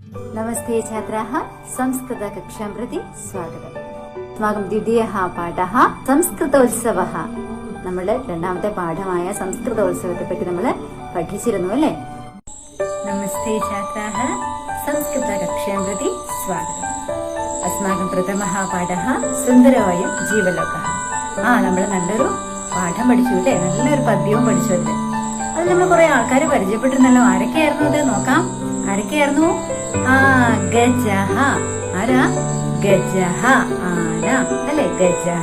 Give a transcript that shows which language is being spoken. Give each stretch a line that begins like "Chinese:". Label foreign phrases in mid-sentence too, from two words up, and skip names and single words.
Sanskrit: नमस्ते छात्राः, संस्कृतकक्षां प्रति स्वागतम्. अस्माकं द्वितीयः पाठः സംസ്കൃതോത്സവः.
Malayalam: നമ്മുടെ രണ്ടാമത്തെ പാഠമായ സംസ്കൃതോത്സവത്തെ പറ്റി നമ്മൾ പഠിച്ചിരുന്നു അല്ലേ?
Sanskrit: നമസ്തേ छात्राः, संस्कृतकक्षां प्रति स्वागतम्. अस्माकं प्रथमः पाठः സുന്ദരവയം ജീവലോകः.
Malayalam: നമ്മൾ നല്ലൊരു പാഠം പഠിച്ചു അല്ലേ? നല്ലൊരു പദ്യവും പഠിച്ചു അല്ലേ? അത് നമ്മൾ കുറെ ആൾക്കാരെ പരിചയപ്പെട്ടിരുന്നല്ലോ. ആരൊക്കെയായിരുന്നു അത് നോക്കാം. ആരൊക്കെയായിരുന്നു? ഗജഹ. ആരാ? ഗജഹ, ആന അല്ലെ? ഗജഹ.